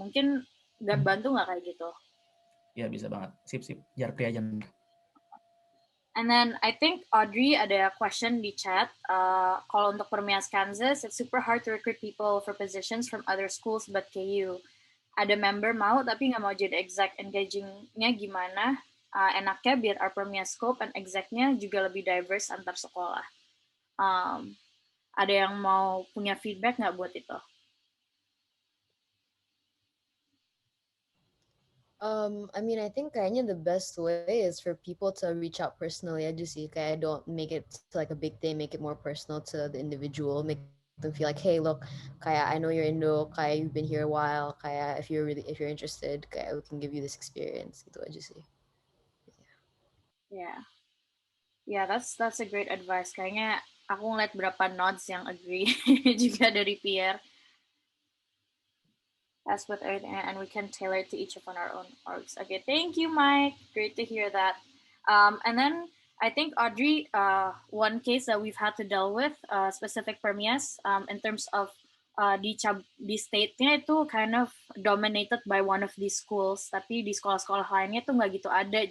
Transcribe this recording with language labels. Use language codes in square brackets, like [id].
[id] Mungkin gak bantu nggak kayak gitu? Ya bisa banget. Sip. Jarpi aja. [en] And then I think Audrey [id] ada question di chat. Kalau untuk [en] PERMIAS Kansas, it's super hard to recruit people for positions from other schools but KU. [id] Ada member mau tapi nggak mau jadi exec. Engaging-nya gimana? Enaknya biar [en] our PERMIAS scope and [id] exec-nya juga lebih diverse antar sekolah. Ada yang mau punya feedback nggak buat itu? [en] I mean, I think kayaknya the best way is for people to reach out personally aja sih. Kayak don't make it to like a big thing, make it more personal to the individual, make them feel like, hey, look, kayak I know you're Indo, kayak you've been here a while, kayak if you're interested, kayak we can give you this experience, gitu aja sih. Yeah, that's a great advice. [id] Kayaknya aku ngeliat berapa nods yang agree juga dari Pierre. [en] That's what everything, and we can tailor it to each of our own orgs. Okay, thank you, Mike. Great to hear that. And then I think Audrey, one case that we've had to deal with, specific PERMIAS, in terms of di state-nya itu kind of dominated by one of these schools, [id] tapi di sekolah-sekolah lainnya tuh nggak gitu ada.